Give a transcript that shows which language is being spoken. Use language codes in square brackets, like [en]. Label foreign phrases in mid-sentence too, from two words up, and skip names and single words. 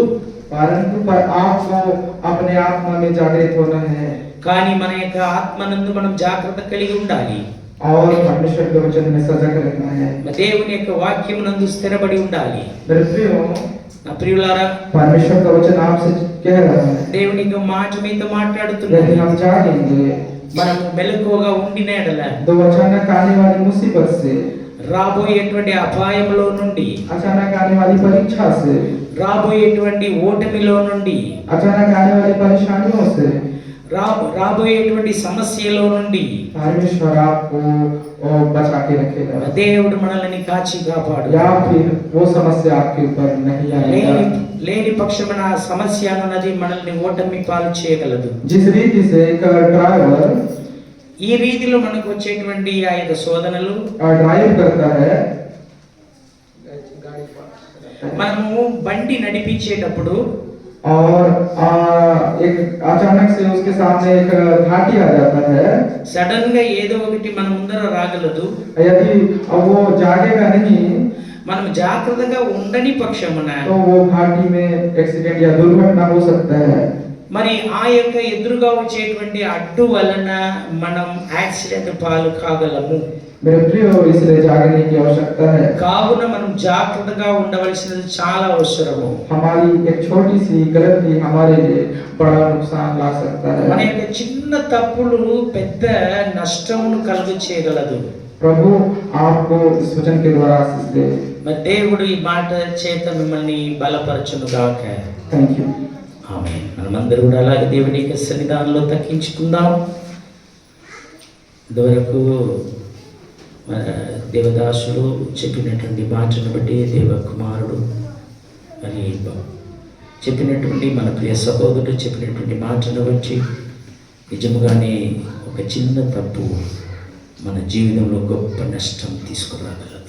[hi] परंतु पर आपको अपने आत्मा में जागृत होना है [te] కానీ మన యొక్క ఆత్మనందు మనం జాగ్రత్త కలిగి ఉండాలి। [hi] और परमेश्वर के वचन में सजग रहना है। [te] దేవుని యొక్క వాక్యం నందు స్థిరపడి ఉండాలి। [hi] मेरे प्रियो, [te] నా ప్రియులారా, [hi] परमेश्वर का वचन आपसे कह रहा है [te] దేవుని యొక్క మాట మీతో [hi] यदि [te] మాట్లాడుతున్నది। [hi] हम जागेंगे [te] మనము మెలకువగా ఉండిన ఎడల [hi] तो अचानक आने वाली मुसीबत से, [te] రాబోయేటువంటి అపాయంలో నుండి, [hi] अचानक आने वाली परीक्षा से, [te] రాబోయేటువంటి ఓటమిలో నుండి, [hi] अचानक आने वाली परेशानियों से [te] రాబోయేటువంటి సమస్యలో నుండి [hi] परमेश्वर आपको बचा के रखेगा। [te] దేవుడు మనల్ని కాచి కాపాడు। [hi] या फिर वो समस्या आपके ऊपर नहीं आएगा। [te] లేని పక్షమున ఆ సమస్య అన్నది మనల్ని ఓటమి పాలు చేయగలదు। [hi] जिस रीति से एक ड्राइवर [te] ఈ రీతిలో మనకు వచ్చేటువంటి ఆ యొక్క శోధనలు [hi] ड्राइव करता है, [te] మనము బండి నడిపించేటప్పుడు [hi] और एक अचानक से उसके सामने एक घाटी आ जाता है। [te] సడన్ గా ఏదో ఒకటి మన ముందర రాగలదు। [hi] यदि वो जागेगा नहीं [te] మనం జాగ్రత్తగా ఉండని పక్షమున [hi] तो वो घाटी में एक्सीडेंट या दुर्घटना हो सकता है। [te] మరి ఆ యొక్క ఎదురుగా వచ్చేటువంటి అడ్డు వలన మనం యాక్సిడెంట్ పాలు కాగలము। [hi] मेरे प्रियो, इसलिए जागने की आवश्यकता है। [te] కావున మనం జాగ్రత్తగా ఉండవలసినది చాలా అవసరము। [hi] हमारी एक छोटी सी गलती हमारे लिए बड़ा नुकसान ला सकता [te] మన [hi] है। [te] యొక్క చిన్న తప్పులు పెద్ద నష్టమును కలుగు చేయగలదు। [hi] प्रभु आपको इस वचन के द्वारा आशीष दे। [te] మరి దేవుడు ఈ మాట చేత మిమ్మల్ని బలపరచును గాక। [en] Thank you. [te] ఆమేన్। మనమందరూ కూడా అలాగే దేవుని యొక్క సన్నిధానంలో తగ్గించుకుందాం। ఇదివరకు మన దేవదాసుడు చెప్పినటువంటి మాటను బట్టి దేవకుమారుడు మరి చెప్పినటువంటి మన ప్రియ సహోదరుడు చెప్పినటువంటి మాటను బట్టి నిజముగానే ఒక చిన్న తప్పు మన జీవితంలో గొప్ప నష్టం తీసుకురాగలదు।